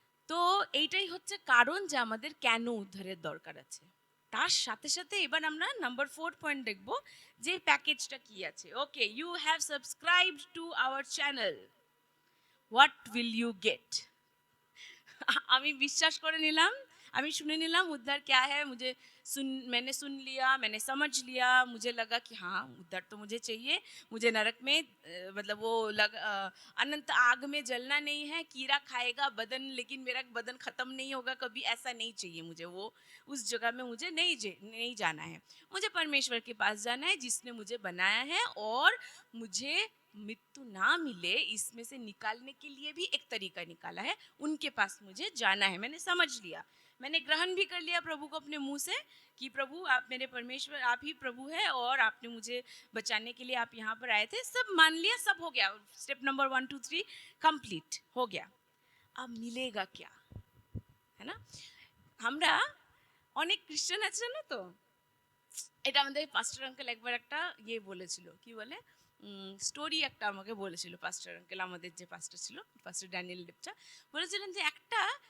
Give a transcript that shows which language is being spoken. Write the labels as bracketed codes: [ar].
[bn] তো এইটাই হচ্ছে কারণ যে আমাদের কেন উদ্ধারের দরকার আছে। তার সাথে সাথে এবার আমরা নাম্বার 4 পয়েন্ট দেখব, যে প্যাকেজটা কি আছে। [en] Okay, you have subscribed to our channel, what will you get? [bn] আমি বিশ্বাস করে নিলাম আমি শুনে নিলাম উদ্ধার [hi] क्या है, मैंने सुन लिया, मैंने समझ लिया, मुझे लगा कि हाँ उद्धार तो मुझे चाहिए। मुझे नरक में मतलब वो अनंत आग में जलना नहीं है, कीड़ा खाएगा बदन लेकिन मेरा बदन खत्म नहीं होगा कभी, ऐसा नहीं चाहिए मुझे। वो उस जगह में मुझे नहीं जाना है। मुझे परमेश्वर के पास जाना है जिसने मुझे बनाया है, और मुझे मृत्यु ना मिले इसमें से निकालने के लिए भी एक तरीका निकाला है, उनके पास मुझे जाना है। मैंने समझ लिया, मैंने ग्रहण भी कर लिया प्रभु को अपने मुंह से कि प्रभु आप मेरे परमेश्वर, आप ही प्रभु है और आपने मुझे बचाने के लिए आप यहाँ पर आए थे। सब मान लिया, सब हो गया। [en] step number 1 2 3 complete [hi] हो गया। अब मिलेगा क्या, है ना? [bn] আমরা অনেক খ্রিস্টান আছে না তো, এটা আমাদের পাস্টার আঙ্কেল একবার একটা ইয়ে বলেছিল, কি বলে স্টোরি একটা আমাকে বলেছিল পাস্টার আঙ্কেল, আমাদের যে পাস্টার ছিল পাস্টার ড্যানিয়েল লেপচা, বলেছিলেন যে একটা